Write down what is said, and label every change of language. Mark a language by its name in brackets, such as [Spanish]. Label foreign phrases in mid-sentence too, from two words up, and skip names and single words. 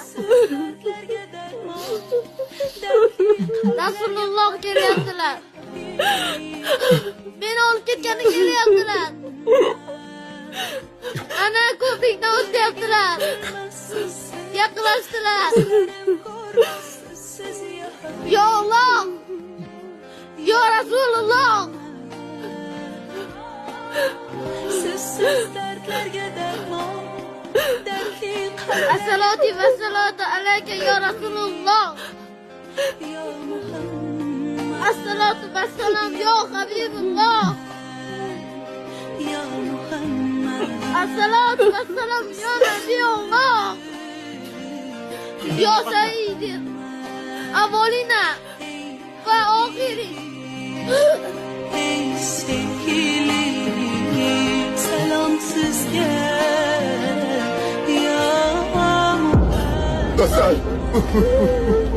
[Uzbek] Rasululloh kelyaptilar. Meni olib ketgani kelyaptilar. Ana ko'prikdan o'tyaptilar. Yaqinlashdilar. [Arabic] يا الله! يا رسول الله! الصلاة والصلاة عليك يا رسول الله. الصلاة والسلام يا حبيب الله. الصلاة والسلام يا نبي الله. يا سيدي أولينا وآخرين. [Turkish] Ey sevgili selamsız gel ya Muhammed. Hasan!